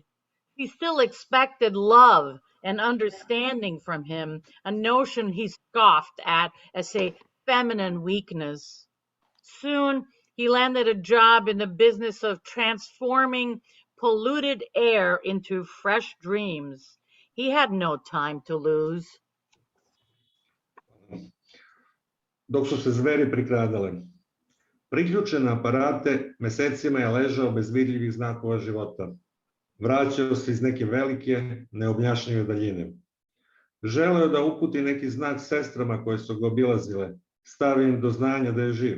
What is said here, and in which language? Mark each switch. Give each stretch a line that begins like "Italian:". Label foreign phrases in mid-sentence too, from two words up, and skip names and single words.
English: She still expected love and understanding from him, a notion he scoffed at as a feminine weakness. Soon he landed a job in the business of transforming polluted air into fresh dreams. He had no time to lose.
Serbian: Dok su se zveri prikradale. Priključen na aparate, mesecima je ležao bez vidljivih znakova života. Vraćao se iz neke velike, neobjašnjive daljine. Želeo je da uputi neki znak sestrama koje su ga obilazile, stavi im do znanja da je živ.